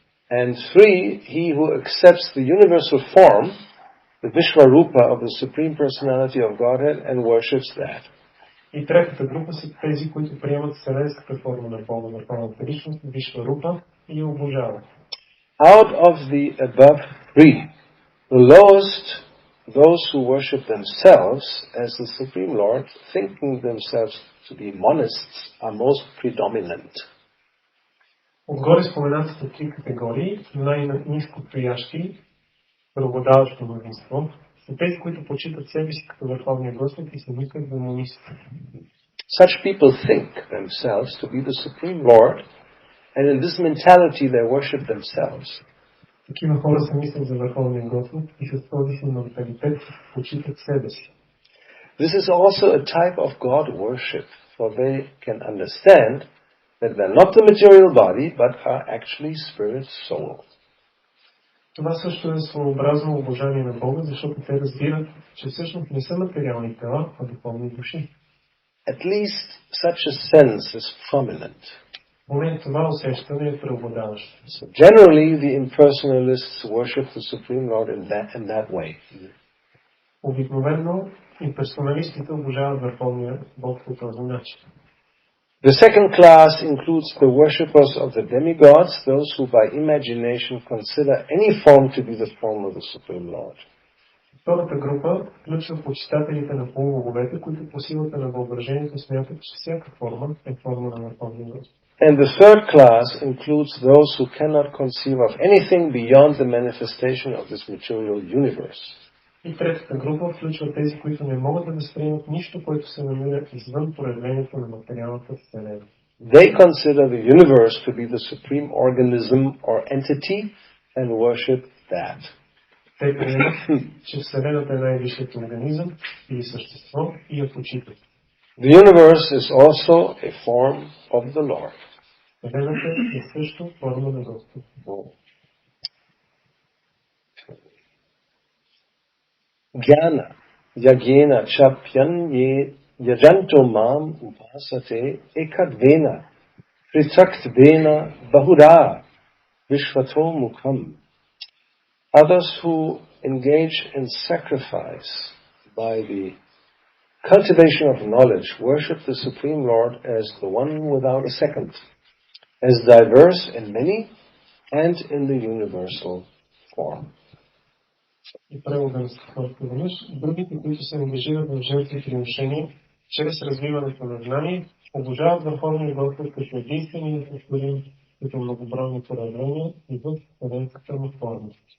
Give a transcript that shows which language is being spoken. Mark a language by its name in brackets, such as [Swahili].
[English] And three, he who accepts the universal form, the Vishvarupa of the Supreme Personality of Godhead, and worships that. [Bulgarian] И третата група са тези, които приемат вселенската форма на Бога, Върховната личност, Вишварупа и обожават. [English] Out of the above three, the lowest, those who worship themselves as the Supreme Lord, thinking themselves to be monists, are most predominant. [Bulgarian] Отгоре споменатите три категории, най-низко стоящи, преобладаващо мнозинство, са тези, които почитат себе си като върховния Господ и се мислят за монисти. [English] Such people think themselves to be the Supreme Lord, and in this mentality they worship themselves. [Bulgarian] Такива хора се мислят за върховния Господ и с този си менталитет почитат себе си. [English] This is also a type of God worship, for they can understand that they're not the material body, but are actually spirit soul. [Bulgarian] Това също е своеобразно обожание на Бога, защото те разбират, че всъщност не са материални тела, а духовни души. [English] At least such a sense is prominent. [Bulgarian] Поне това усещане е преобладаващо. [English] So generally, the impersonalists worship the Supreme Lord in that way. [Bulgarian] Обикновено имперсоналистите обожават върховния Бог по този начин. [English] The second class includes the worshippers of the demigods, those who by imagination consider any form to be the form of the Supreme Lord. [Bulgarian] Втората група включва почитателите на полубоговете, които по силата на въображението смятат, че всяка форма е форма на върховния Господ. [English] And the third class includes those who cannot conceive of anything beyond the manifestation of this material universe. [Bulgarian] И третата група включва тези, които не могат да възприемат нищо, което се намира извън проявлението на материалната вселена. [English] They consider the universe to be the supreme organism or entity and worship that. [Bulgarian] Те приемат, че вселената е най-висшият организъм или същество и я почитат. [English] The universe is also a form of the Lord. [Bulgarian] Вселената е също форма на Господ. [Sanskrit] Jnana yagena chapyan ye yajanto mam upasate ekadvena prithaktvena bahura vishvato mukham. [English] Others who engage in sacrifice by the cultivation of knowledge worship the Supreme Lord as the one without a second, as diverse in many and in the universal form. [Bulgarian] И превода на Световното веднъж, другите, които се ангажират в жертви приношения, чрез развиването на знание, обожават върховния Господ като единственият господин, като многобройни проявления и в вселенската му форма.